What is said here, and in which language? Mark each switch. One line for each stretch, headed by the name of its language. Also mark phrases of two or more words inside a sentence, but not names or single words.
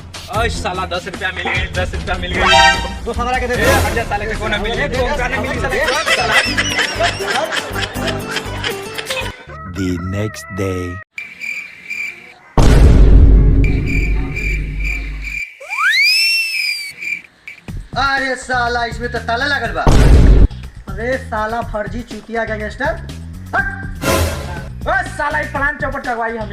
Bhojpuri: ओए साला 10 रुपया मिल गई, 10 रुपया मिल गई। तो हमारा के दे ए हट जा साले के कोना मिल गई, तो काने मिली साले।
English: The next day.
Bhojpuri: अरे साला इसमें तो ताला लगल बा। अरे साला फर्जी चूतिया गैंगस्टर। ओए साला ये प्लान चौपट करवाई हम